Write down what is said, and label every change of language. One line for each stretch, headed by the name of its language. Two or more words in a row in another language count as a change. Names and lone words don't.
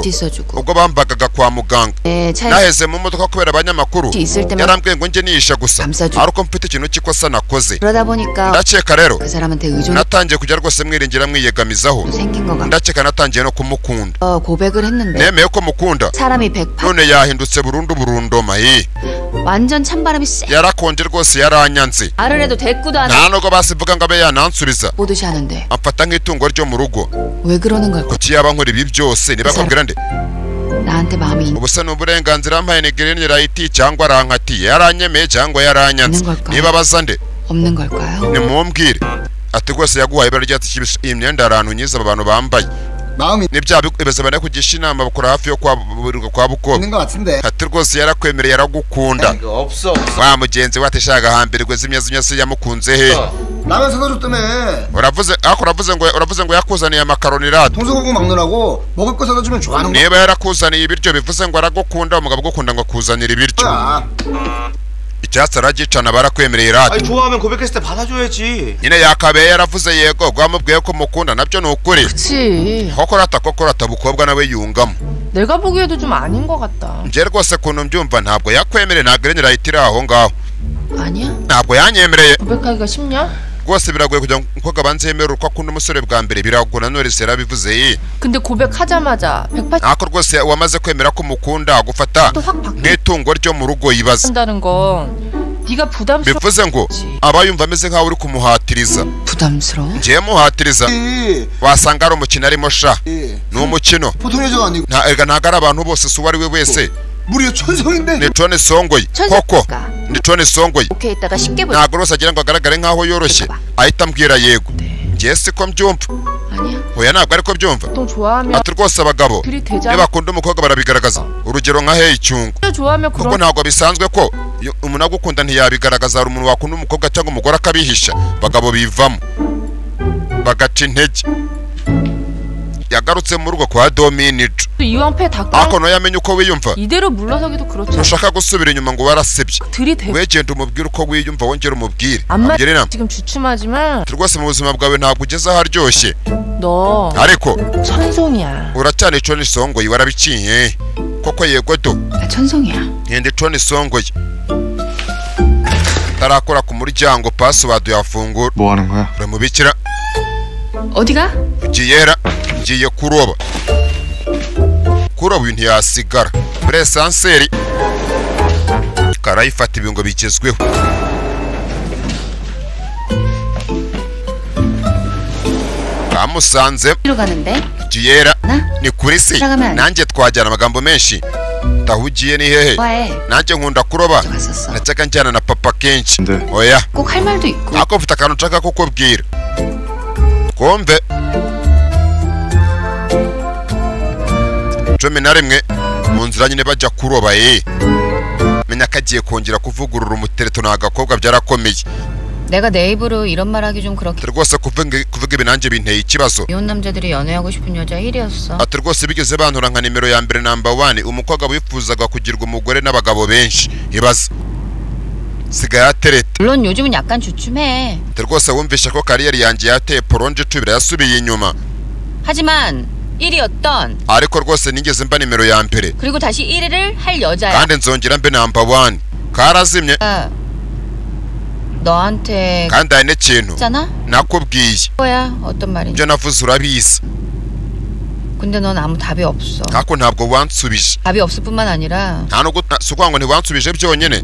Korean: 있어주고.
Kinyarwanda: ubwo bambagaga kwa muganga.
Korean: 차에
Kinyarwanda: naheze mu modoka kubera abanyamakuru
Korean: 있을 때만
Kinyarwanda: yarambwiye ngo njye niyisha gusa
Korean: 감싸줘.
Kinyarwanda: ariko mfite ikintu cy'ikosa nakoze.
Korean: 그러다 보니까
Kinyarwanda: ndakeka rero
Korean: 그 사람한테 의존
Kinyarwanda: natangiye kujya rwose mwiringira mwiyegamizaho.
Korean: 생긴 거 같고
Kinyarwanda: ndakeka natangiye no kumukunda.
Korean: 고백을 했는데
Kinyarwanda: nemeye ko mukunda
Korean: 사람이 100%
Kinyarwanda: none yahindutse burundu burundoma.
Korean: 완전 찬바람이 쎄
Kinyarwanda: yarakonje rwose yaranyanze.
Korean: 말을 해도 대꾸도 안
Kinyarwanda: nta nubwo basivuga ngo abe yanansubiza.
Korean: 보듯이 하는데
Kinyarwanda: amfata nk'itungo ryo mu rugo.
Korean: 왜 그러는 걸까?
Kinyarwanda: kuki yaba nkora ibi byose ntibakubwira nde?
Korean: 나한테 마음이
Kinyarwanda: ubu se ni uburenganzira mpaye ni
English: green light
Kinyarwanda: cyangwa arankatiye yaranyemeye cyangwa yaranyanze?
Korean: 있는 걸까요?
Kinyarwanda: niba baza nde
Korean: 없는 걸까요?
Kinyarwanda: nimumbwire. ati rwose yaguhaye ibara ryatsi kibisi. iyi myenda ahantu nyiza aba bantu bambaye
Korean: 마음이
Kinyarwanda: n'ibya beza bane kugisha inama bakora hafi yo kwa bukobwa.
Korean: 있는 것 같은데.
Kinyarwanda: ati rwose yarakwemereye yaragukunda.
Korean: 이거 없어.
Kinyarwanda: wa mugenzi we atishaka hambirwe zimya se yamukunze he?
Korean: 라면 사다 줬다며.
Kinyarwanda: uravuze ngo yakuzaniye amakaroni rado.
Korean: 동서고구 먹느라고 먹을 거 사다 주면 좋아하는
Kinyarwanda: niba yarakuzaniye ibiryo bivuze ngo aragukunda. umugabo ugukunda ngo akuzanira ibiryo.
Korean: 거야.
Kinyarwanda: icyatsi aragicana barakwemereye radi.
Korean: 아니 좋아하면 고백했을 때 받아줘야지.
Kinyarwanda: nyine yakabaye yaravuze yego rwamubwiye ko mukunda nabyo ni ukuri.
Korean: 그치.
Kinyarwanda: kokorata umukobwa nawe yungamo.
Korean: 내가 보기에도 좀 아닌 것 같다.
Kinyarwanda: nje rwose kuntu mbyumva ntabwo yakwemereye ntabwo irenera ahitira aho ngaho.
Korean: 아니야?
Kinyarwanda: ntabwo yanyemereye.
Korean: 고백하기가 쉽냐?
Kinyarwanda: rwose biragoye kugira ngo umukobwa abanze yemere uko akunda umusore bwa mbere biragora Knowless yarabivuze ye.
Korean: 근데 고백하자마자 180
Kinyarwanda: ariko rwose wamaze kwemera ko mukunda gufata nk'itungo ryo mu rugo yibaza.
Korean: 한다는 건 네가 부담스러워.
Kinyarwanda: bivuze ngo aba yumva ameze nkaho uri kumuhatiriza.
Korean: 부담스러워?
Kinyarwanda: ngiye muhatiriza wasanga ari umukino arimo sha. ni umukino
Korean: 보통 여자가 아니고
Kinyarwanda: ntabwo ari abantu bose si uwo ari we wese.
Korean: 무려 천성인데.
Kinyarwanda: ni Tony Songoyi koko ni Tony Songoyi.
Korean: 오케이 했다가 쉽게 보.
Kinyarwanda: ntabwo rwose agira ngo agaragare nkaho yoroshye ahita ambwira yego. ngiye siko mbyumva.
Korean: 아니야.
Kinyarwanda: oya ntabwo ariko byumva.
Korean: 보통 좋아하면
Kinyarwanda: ati rwose abagabo
Korean: 들이대자.
Kinyarwanda: iyo bakunda umukobwa barabigaragaza. urugero nka Hey Cyungu.
Korean: 좋아하면
Kinyarwanda: kuko
Korean: 그런
Kinyarwanda: ntabwo bisanzwe ko iyo umuntu agukunda ntiyabigaragaza. hari umuntu wakunda umukobwa cyangwa umugore akabihisha. bagabo bivamo bagaca intege. yagarutse mu rugo kwa Dominic.
Korean: 이왕패 다
Kinyarwanda: ariko no yamenye uko wiyumva.
Korean: 이대로 물러서기도 그렇죠.
Kinyarwanda: ntushaka gusubira inyuma ngo warasebye.
Korean: 들이대.
Kinyarwanda: wegenda umubwire uko wiyumva wongera umubwire.
Korean: 안마
Kinyarwanda: ambwira inama.
Korean: 지금 주춤하지만
Kinyarwanda: rwose mu buzima bwawe ntabwo ugeze aharyoshye.
Korean: 너
Kinyarwanda: ariko
Korean: 천송이야.
Kinyarwanda: uracyari Tony Songoyi warabiciye. koko yego do.
Korean: 나 천성이야.
Kinyarwanda: ngende Tony Songoyi. tarakora ku muryango password yafungura.
Korean: 뭐 하는 거야?
Kinyarwanda: uramubikira.
Korean: 어디가?
Kinyarwanda: ugiyera ngiye kuroba. kuroba ibintu yasigara. presanseri karayifata ibingo bigezweho. kamusanze
Korean: 어디로 가는데?
Kinyarwanda: ugiyera
Korean: 나?
Kinyarwanda: ni kuri se.
Korean: 들어가면
Kinyarwanda: nanjye twajyana amagambo menshi. tahugiye ni hehe?
Korean: 와해.
Kinyarwanda: nanjye nkunda kuroba.
Korean: 갔었어.
Kinyarwanda: najyaga njyana na papa kenshi.
Korean: 근데
Kinyarwanda: oya
Korean: 꼭 할 말도 있고.
Kinyarwanda: ako mfite akantu nshaka kukubwira. kumve 11 mu nzira nyine bajya kuroba menya ko agiye kongera kuvugurura umutereto n'agakobwa byarakomeye.
Korean: 내가 내 입으로 이런 말하기 좀 그렇게.
Kinyarwanda: rwose kuvuga ibi nanjye binteye ikibazo.
Korean: 이혼 남자들이 연애하고 싶은 여자 1위였어.
Kinyarwanda: ati rwose bigeze bantura nka nimero ya mbere
English: number 1
Kinyarwanda: umukobwa wifuzaga kugirwa umugore n'abagabo benshi. ibaza sigaye atereta.
Korean: 물론 요즘은 약간 주춤해.
Kinyarwanda: rwose wumvishe ko kariyeri yanjye yateye poronje tubira yasubiye inyuma.
Korean: 하지만 1위였던.
Kinyarwanda: ariko rwose nigeze mba nimero ya mbere.
Korean: 그리고 다시 1위를 할 여자야.
Kinyarwanda: kandi nzongera mbe
English: number 1.
Kinyarwanda: karazimye.
Korean: 너한테
Kinyarwanda: kandi hari n'ikintu
Korean: 있잖아?
Kinyarwanda: nakubwiye.
Korean: 뭐야? 어떤 말인지.
Kinyarwanda: ibyo navuze urabizi.
Korean: 근데 넌 아무 답이 없어.
Kinyarwanda: ariko ntabwo wansubije.
Korean: 답이 없을 뿐만 아니라
Kinyarwanda: nta nubwo si ukuvuga ngo ntiwansubije byonyine.